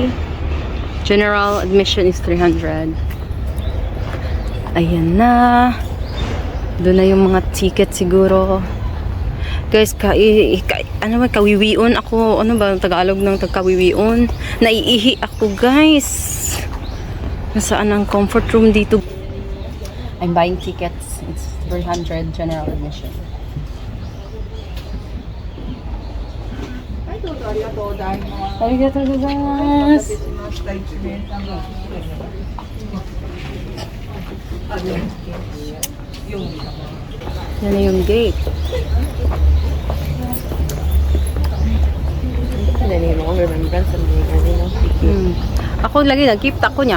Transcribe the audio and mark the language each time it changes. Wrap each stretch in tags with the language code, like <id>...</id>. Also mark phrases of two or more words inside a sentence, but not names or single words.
<en>General admission is 300.</en> <tl>Ayan na. Doon na yung mga ticket siguro. Guys, kawiwion ako. Ano ba ang Tagalog ng kawiwion? Naiihi ako, guys. Nasaan ang</tl> <en>comfort room</en> <tl>dito?</tl> <en>I'm buying tickets. It's 300 general admission.</en> <ja>ありがとうございます.</ja> <tl>Yan na yung gate. Ako lagi nag-keep ako niya.</tl>